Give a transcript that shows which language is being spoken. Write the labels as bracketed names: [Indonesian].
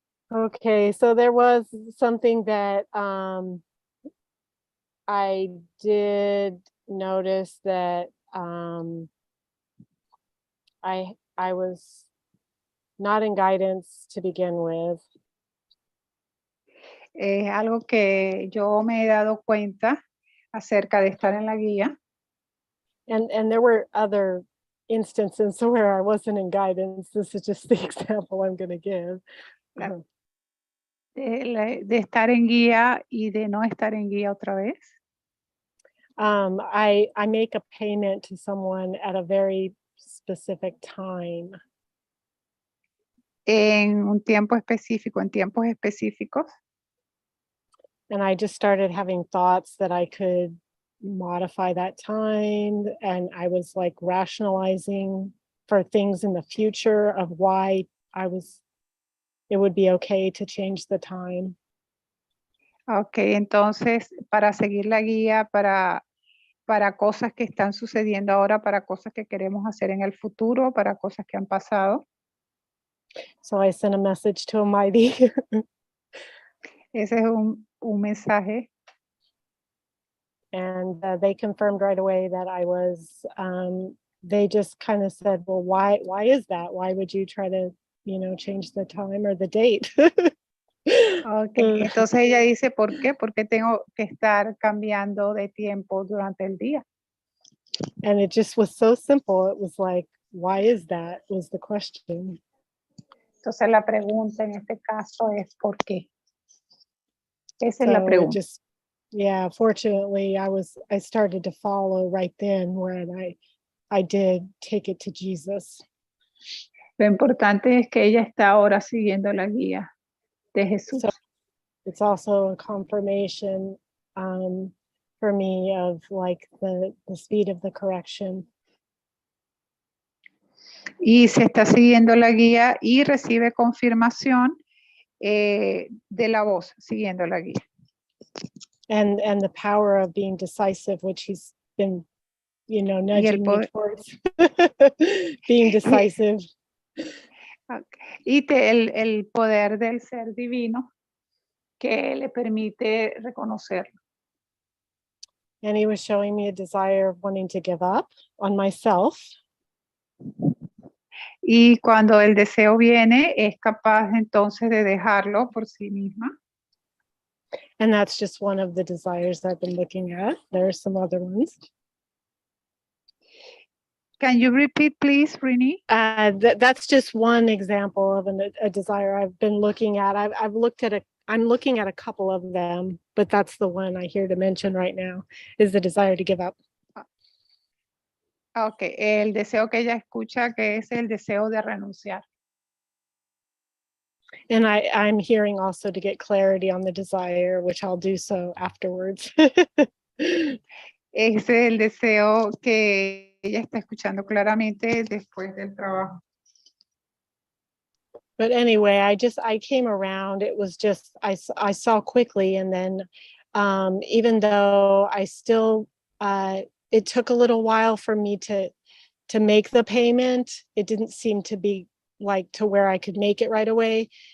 [English] Okay, so there was something that I did notice that I was not in guidance to begin with. [Spanish] Es algo que yo me he dado cuenta acerca de estar en la guía. [English] And there were other instances where I wasn't in guidance. This is just the example I'm going to give. [Spanish] De estar en guía y de no estar en guía otra vez. [English] I make a payment to someone at a very specific time. [Spanish] En un tiempo específico, en tiempos específicos. [English] And I just started having thoughts that I could modify that time. And I was like rationalizing for things in the future of why it would be okay to change the time. [Spanish] Ok, entonces para seguir la guía, para cosas que están sucediendo ahora, para cosas que queremos hacer en el futuro, para cosas que han pasado. [English] So I sent a message to Almighty. [Spanish] Ese es un mensaje. [English] And they confirmed right away that I was, they just kind of said, well, why is that? Why would you try to, change the time or the date? Okay. [Spanish] Entonces ella dice, ¿por qué? Porque tengo que estar cambiando de tiempo durante el día. [English] And it just was so simple. It was like, why is that? Was the question. [Spanish] Entonces la pregunta en este caso es ¿por qué? Esa es [English] So [Spanish] la pregunta. [English] just, yeah, fortunately I started to follow right then when I did take it to Jesus. [Spanish] Lo importante es que ella está ahora siguiendo la guía de Jesús. [English] So it's also a confirmation for me of like the speed of the correction. [Spanish] Y se está siguiendo la guía y recibe confirmación de la voz, siguiendo la guía. [English] And the power of being decisive, which he's been, nudging me towards being decisive. Okay. [Spanish] Y el poder del ser divino que le permite reconocerlo. [English] And he was showing me a desire of wanting to give up on myself. [Spanish] Y cuando el deseo viene, es capaz entonces de dejarlo por sí misma. [English] And that's just one of the desires I've been looking at. There are some other ones. Can you repeat, please, Rini? That's just one example of a desire I've been looking at. I'm looking at a couple of them, but that's the one I hear to mention right now, is the desire to give up. [Spanish] Okay, el deseo que ella escucha que es el deseo de renunciar. [English] And I'm hearing also to get clarity on the desire, which I'll do so afterwards. [Spanish] Ese es el deseo que ella está escuchando claramente después del trabajo. [English] But anyway, I came around. It was just, I saw quickly. And then even though I still, it took a little while for me to make the payment. It didn't seem to be like to where I could make it right away.